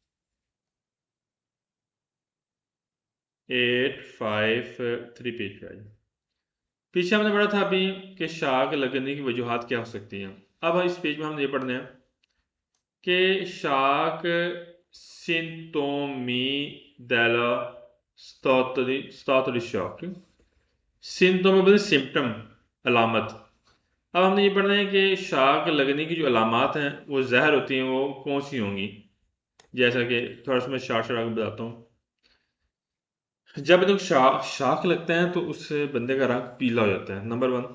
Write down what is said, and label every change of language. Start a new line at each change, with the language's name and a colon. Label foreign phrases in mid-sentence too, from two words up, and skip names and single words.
Hindi: 853 पेज पे आए। पीछे हमने पढ़ा था अभी कि शाख लगने की वजूहात क्या हो सकती हैं। अब इस पेज में हम ये पढ़ने हैं कि शाख
Italian: sintomi della stato di shock.
Hindi: सिम्टोम बोलते सिम्टम, अलामत। अब हमने ये पढ़ना है कि शाख लगने की जो अलामात हैं वो ज़हर होती हैं, वो कौन सी होंगी। जैसा कि थोड़ा सा मैं शार्ट शार्ट आपको बताता हूँ। जब तो शाख लगता है तो उस बंदे का रंग पीला हो जाता है, नंबर 1।